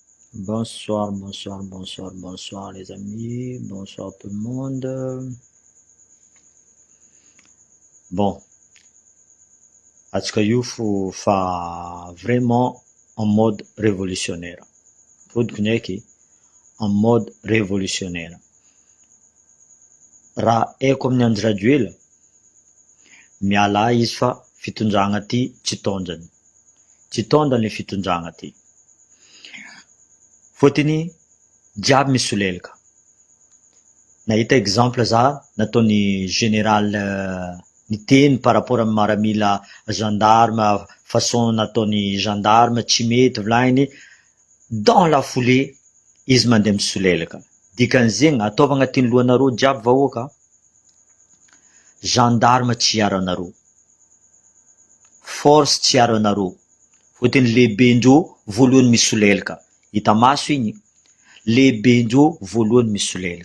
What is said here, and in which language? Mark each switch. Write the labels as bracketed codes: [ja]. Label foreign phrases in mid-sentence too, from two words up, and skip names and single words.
[fr] Bonsoir, bonsoir, bonsoir, bonsoir les amis, bonsoir tout le monde. Bon, [mg] atsika io fa [fr] vraiment en mode révolutionnaire. [mg] Fodiko ndraiky [fr] en mode révolutionnaire. [mg] Raha haiko amin'ny andro radio ela, miala izy fa fitondragna ty tsy tondrany. Tsy tondrany le fitondragna ty. Fôtony jiaby misy solelaka. Nahita exemple za nataony général niteny [fr] par rapport [mg] amin'ny miaramila gendarme, façon nataony gendarme tsy mety volagny, [fr] dans la foulée [mg] izy mandeha misolelaka. Dikan'izegny ataova agnatin'ny lohanareo jiaby vahoaka, gendarme tsy hiaro anareo, force tsy hiaro anareo, fôtony lehibendreo voalohany misolelaka. Hita maso igny, lehibendreo voalohany misolelaka.